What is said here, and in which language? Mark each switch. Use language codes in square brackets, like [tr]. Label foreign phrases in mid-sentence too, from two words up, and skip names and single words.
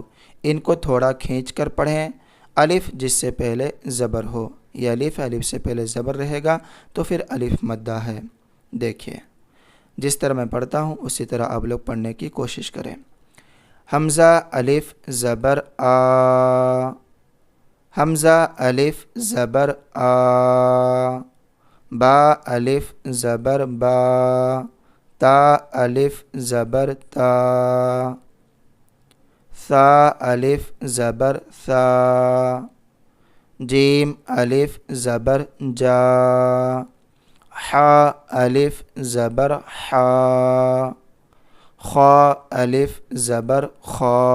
[ur] ان کو تھوڑا کھینچ کر پڑھیں۔ الف جس سے پہلے زبر ہو، یہ الف سے پہلے زبر رہے گا تو پھر الف مدہ ہے۔ دیکھیے جس طرح میں پڑھتا ہوں اسی طرح آپ لوگ پڑھنے کی کوشش کریں۔ حمزہ الف زبر آ، حمزہ الف زبر آ، با الف زبر با، تا الف زبر تا، ثا الف زبر ثا، جیم الف زبر جا، حا الف زبر حا، خا الف زبر خا،